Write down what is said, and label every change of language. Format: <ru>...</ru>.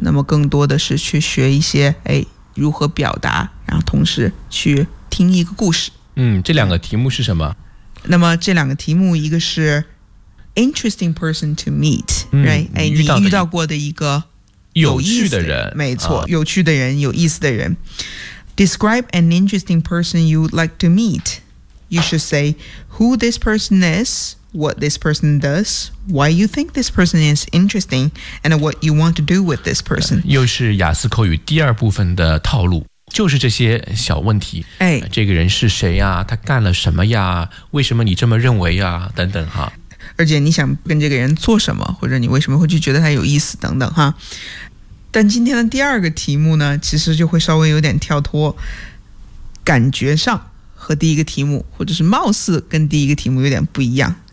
<zh>那么更多的是去学一些如何表达，然后同时去听一个故事。这两个题目是什么？那么这两个题目，一个是</zh> <en>interesting person to meet，</en> <zh>你遇到过的一个有意思的人，没错，有趣的人，有意思的人。</zh> <en>Describe an interesting person you would like to meet. You should say who this person is, what this person does, why you think this person is interesting, and what you want to do with this person.</en> <zh>又是雅思口语第二部分的套路，就是这些小问题。这个人是谁呀？他干了什么呀？为什么你这么认为呀？等等哈。而且你想跟这个人做什么，或者你为什么会去觉得他有意思等等哈。但今天的第二个题目呢，其实就会稍微有点跳脱，感觉上和第一个题目，或者是貌似跟第一个题目有点不一样。</zh>